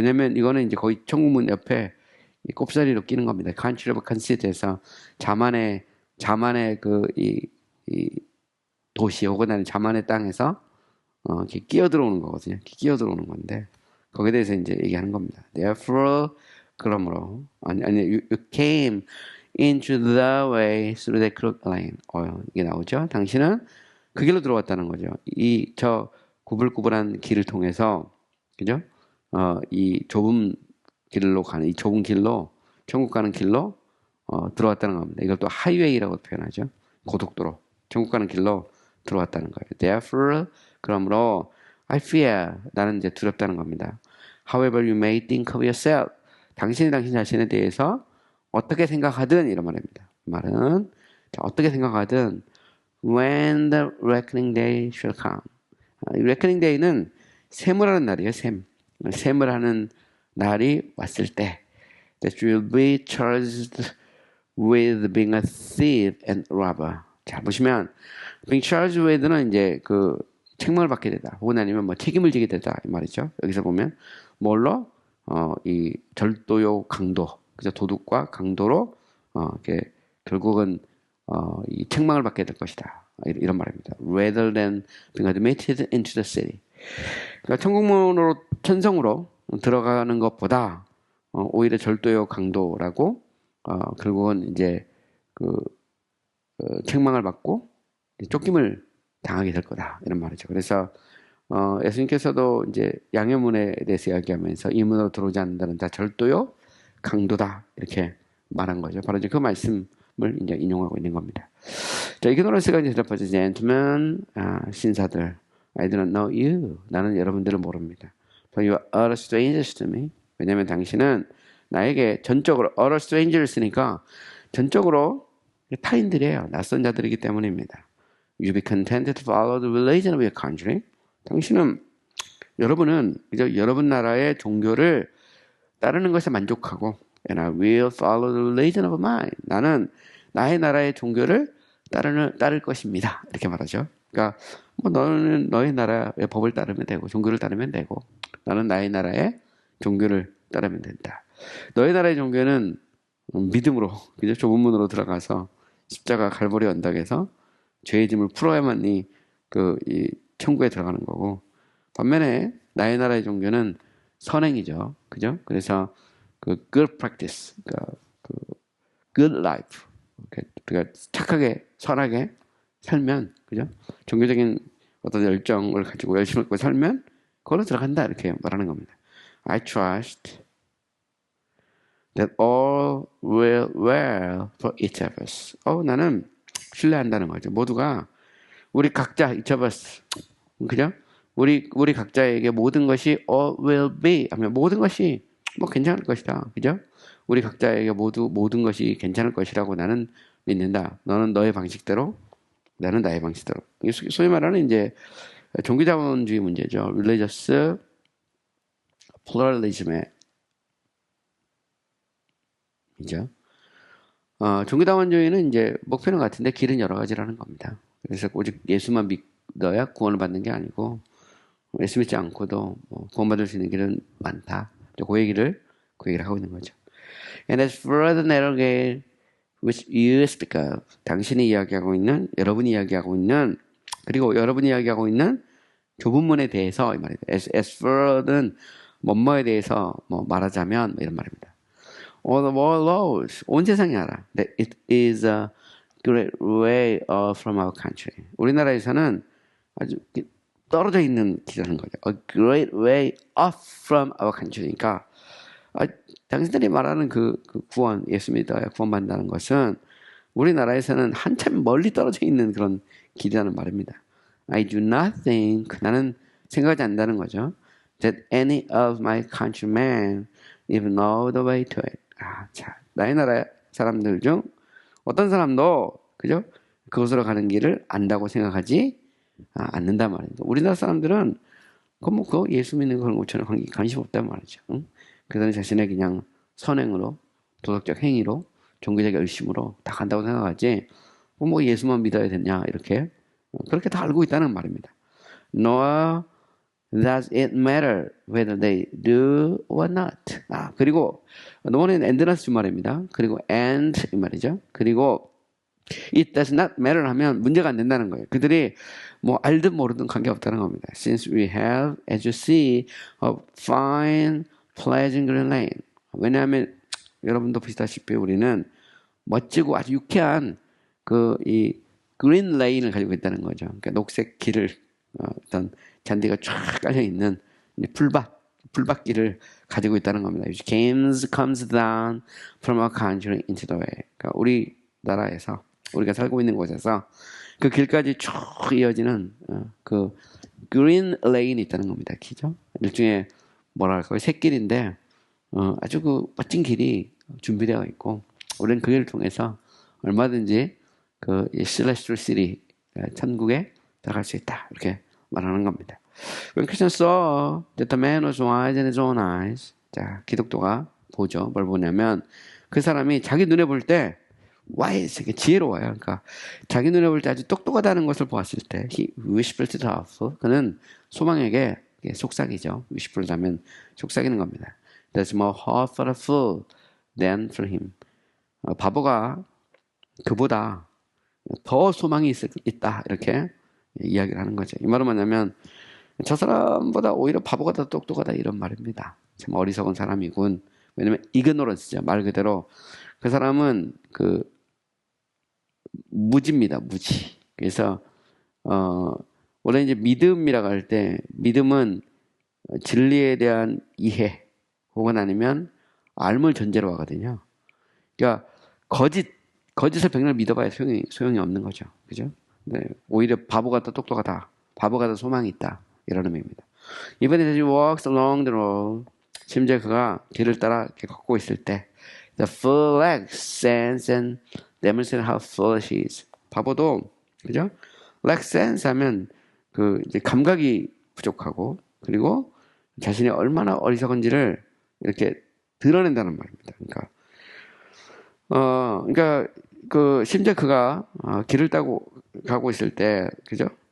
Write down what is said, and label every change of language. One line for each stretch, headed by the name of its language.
Korean: 왜냐면 이거는 이제 거의 천국문 옆에 꼽사리로 끼는 겁니다. Country of Conceit에서 자만의 이 도시 혹은 자만의 땅에서 이렇게 끼어 들어오는 거거든요. 이렇게 끼어 들어오는 건데 거기에 대해서 이제 얘기하는 겁니다.
English: Therefore,
Korean: 그러므로 아니
English: you came into the way through the crooked lane.
Korean: 이게 나오죠. 당신은 그 길로 들어왔다는 거죠. 저 구불구불한 길을 통해서, 그죠? 이 좁은 길로 천국 가는 길로 들어왔다는 겁니다. 이걸 또 하이웨이라고 표현하죠. 고속도로, 천국 가는 길로 들어왔다는 거예요.
English: Therefore,
Korean: 그러므로
English: I fear,
Korean: 나는 이제 두렵다는 겁니다.
English: However you may think of yourself,
Korean: 당신 자신에 대해서 어떻게 생각하든 이런 말입니다. 말은 어떻게 생각하든
English: when the reckoning day shall come.
Korean: 이 reckoning day는 셈을 날이에요. 셈을 하는 날이 왔을 때
English: that you will be charged with being a thief and robber.
Korean: 자, 보시면
English: being charged with
Korean: 는 이제 그 책망을 받게 되다. 혹은 아니면 뭐 책임을 지게 되다 이 말이죠. 여기서 보면 뭘로 이 절도요 강도, 그죠? 도둑과 강도로 이렇게 결국은 이 책망을 받게 될 것이다. 이런 말입니다.
English: Rather than being admitted into the city.
Korean: 그러니까 천국문으로 천성으로 들어가는 것보다 오히려 절도요 강도라고 결국은 이제 책망을 받고 쫓김을 당하게 될 거다 이런 말이죠. 그래서 예수님께서도 이제 양효문에 대해서 이야기하면서 이 문으로 들어오지 않는다는 다 절도요 강도다 이렇게 말한 거죠. 바로 이제 그 말씀을 이제 인용하고 있는 겁니다. 자, 이그노런스가 이제 대답하죠.
English: Gentlemen,
Korean: 신사들,
English: I do not know you.
Korean: 나는 여러분들을 모릅니다.
English: For you are strangers to me.
Korean: 왜냐하면 당신은 나에게 전적으로
English: utter stranger
Korean: 쓰니까 전적으로 타인들이에요. 낯선 자들이기 때문입니다.
English: You be contented to follow the religion of your country.
Korean: 여러분은 그저 여러분 나라의 종교를 따르는 것에 만족하고
English: and I will follow the religion of mine.
Korean: 나는 나의 나라의 종교를 따를 것입니다. 이렇게 말하죠. 그러니까 뭐 너는 너의 나라의 법을 따르면 되고 종교를 따르면 되고 나는 나의 나라의 종교를 따르면 된다. 너의 나라의 종교는 믿음으로 그죠? 좁은 문으로 들어가서 십자가 갈보리 언덕에서 죄의 짐을 풀어야만이 이 천국에 들어가는 거고 반면에 나의 나라의 종교는 선행이죠. 그죠? 그래서
English: good practice, good life.
Korean: 그러니까 착하게, 선하게 살면, 그죠? 종교적인 어떤 열정을 가지고 열심히 갖고 살면, 그걸로 들어간다. 이렇게 말하는 겁니다.
English: I trust that all will well for each of us.
Korean: 나는 신뢰한다는 거죠. 모두가, 우리 각자,
English: each of us.
Korean: 그죠? 우리 각자에게 모든 것이
English: all will be
Korean: 하면 모든 것이 뭐 괜찮을 것이다. 그죠? 우리 각자에게 모든 것이 괜찮을 것이라고 나는 믿는다. 너는 너의 방식대로, 나는 나의 방식대로. 소위 말하는 이제 종교자본주의 문제죠.
English: Religious pluralism
Korean: 의 이죠. 종교자본주의는 이제 목표는 같은데 길은 여러 가지라는 겁니다. 그래서 오직 예수만 믿어야 구원을 받는 게 아니고 예수 믿지 않고도 구원받을 수 있는 길은 많다. 그 얘기를 하고 있는 거죠.
English: And as for the narrow gate which you speak of,
Korean: 당신이 이야기하고 있는, 여러분이 이야기하고 있는 그리고 여러분이 이야기하고 있는 좁은 문에 대해서 이 말입니다.
English: as for
Korean: 는 뭐뭐에 대해서 뭐 말하자면 이런 말입니다.
English: All the world knows,
Korean: 온 세상이 알아.
English: That it is a great way from our country.
Korean: 우리나라에서는 아주 떨어져 있는 길이라는 거죠.
English: A great way off from our country.
Korean: 그러니까 당신들이 말하는 그 구원, 예수 믿어야 구원받는다는 것은 우리나라에서는 한참 멀리 떨어져 있는 그런 길이라는 말입니다.
English: I do not think,
Korean: 나는 생각하지 않는다는 거죠.
English: That any of my countrymen even know the way to it.
Korean: 자, 나의 나라 사람들 중 어떤 사람도 그죠? 그곳으로 가는 길을 안다고 생각하지 않는단 말입니다. 우리나라 사람들은 그거 예수 믿는 그런 것처럼 관심 없단 말이죠. 응? 그들은 자신의 그냥 선행으로, 도덕적 행위로, 종교적 열심으로 다 간다고 생각하지 뭐 예수만 믿어야 되냐 이렇게 그렇게 다 알고 있다는 말입니다.
English: Nor does it matter whether they do or not.
Korean: 그리고 노는 and라는 주말입니다. 그리고 and 이 말이죠. 그리고
English: it does not matter
Korean: 하면 문제가 안 된다는 거예요. 그들이 뭐 알든 모르든 관계없다는 겁니다.
English: Since we have, as you see, a fine pleasant green lane.
Korean: 왜냐하면 여러분도 보시다시피 우리는 멋지고 아주 유쾌한 이 그린 레인을 가지고 있다는 거죠. 그러니까 녹색 길을 어떤 잔디가 쫙 깔려 있는 풀밭길을 가지고 있다는 겁니다.
English: Which comes down from our country into the way.
Korean: 그러니까 우리나라에서 우리가 살고 있는 곳에서 그 길까지 쭉 이어지는 그 그린 레인이 있다는 겁니다. 길죠? 일종의 뭐랄까 샛길인데 아주 그 멋진 길이 준비되어 있고 우리는 그 길을 통해서 얼마든지 그 celestial city 천국에 들어갈 수 있다 이렇게 말하는 겁니다.
English: When Christians saw that the man was wise in his own eyes,
Korean: 자 기독교가 보죠. 뭘 보냐면 그 사람이 자기 눈에 볼 때 wise, 지혜로워요. 그러니까 자기 눈에 볼 때 아주 똑똑하다는 것을 보았을 때
English: he whispered to the fool,
Korean: 그는 소망에게 속삭이죠. whispered 하면 속삭이는 겁니다.
English: There's more hope for a fool than for him.
Korean: 바보가 그보다 더 소망이 있다 이렇게 이야기를 하는 거죠. 이 말은 뭐냐면 저 사람보다 오히려 바보가 더 똑똑하다 이런 말입니다. 참 어리석은 사람이군. 왜냐면 ignorance죠. 말 그대로 그 사람은 무지입니다. 무지. 그래서 원래 이제 믿음이라고 할 때 믿음은 진리에 대한 이해 혹은 아니면 알물 전제로 하거든요. 그러니까 거짓을 백날 믿어봐야 소용이 없는 거죠. 그죠? 네, 오히려 바보가 더 똑똑하다. 바보가 더 소망이 있다. 이런 의미입니다.
English: Even as he walks along the road,
Korean: 심지어 그가 길을 따라 이렇게 걷고 있을 때
English: the fool lacks sense and demonstrates how foolish he is.
Korean: 바보도 그죠?
English: lacks sense
Korean: 하면 이제 감각이 부족하고 그리고 자신이 얼마나 어리석은지를 이렇게 드러낸다는 말입니다. 그러니까 심지어 그가 길을 따고 가고 있을 때 그죠?